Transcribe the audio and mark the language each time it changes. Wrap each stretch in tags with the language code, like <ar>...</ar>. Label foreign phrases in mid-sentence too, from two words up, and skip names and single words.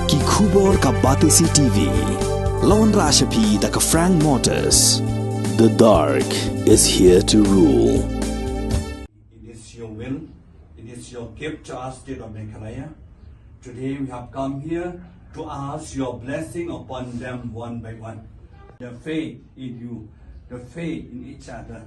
<kha>Kubor ka Batisi TV. Lawan Rashapi da ka Frank Motors.</kha> <en>The dark is here to rule. It is your will. It is your gift to us, state of Meghalaya. Today we have come here to ask your blessing upon them one by one. The faith in you, the faith in each other.</en>